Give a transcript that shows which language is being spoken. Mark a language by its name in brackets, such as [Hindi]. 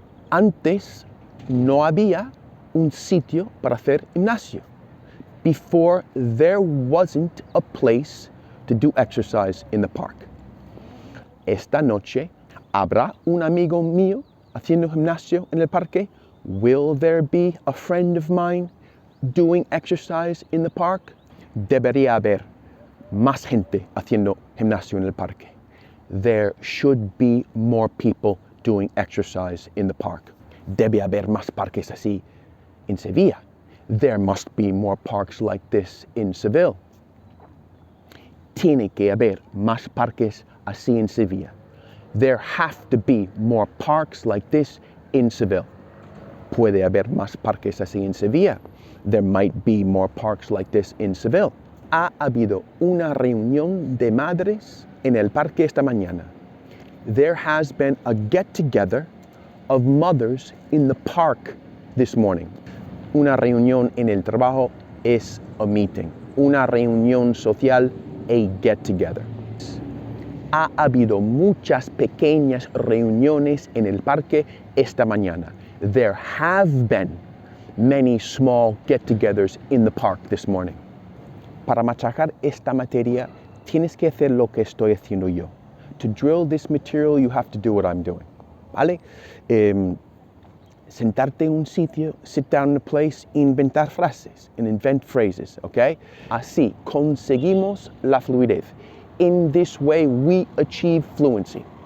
[Spanish] Antes no había un sitio para hacer gimnasio. [English] Before, there wasn't a place to do exercise in the park. [Spanish] Esta noche, ¿habrá un amigo mío haciendo gimnasio en el parque? [English] Will there be a friend of mine doing exercise in the park? [Spanish] Debería haber más gente haciendo gimnasio en el parque. [English] There should be more people doing exercise in the park. [Spanish] Debe haber más parques así en Sevilla. [English] There must be more parks like this in Seville. [Spanish] Tiene que haber más parques así en Sevilla. [English] There have to be more parks like this in Seville. [Spanish] Puede haber más parques así en Sevilla. [English] There might be more parks like this in Seville. [Spanish] Ha habido una reunión de madres en el parque esta mañana. [English] There has been a get-together of mothers in the park this morning. [Spanish] Una reunión en el trabajo es a meeting. Una reunión social, a get-together. Ha habido muchas pequeñas reuniones en el parque esta mañana. [English] There have been many small get-togethers in the park this morning. [Spanish] Para machacar esta materia, tienes que hacer lo que estoy haciendo yo. [English] To drill this material, you have to do what I'm doing. [Spanish] ¿Vale? Sentarte en un sitio, [English] sit down in a place, [Spanish] inventar frases, [English] and invent phrases, okay? [Spanish] Así conseguimos la fluidez. [English] In this way, we achieve fluency.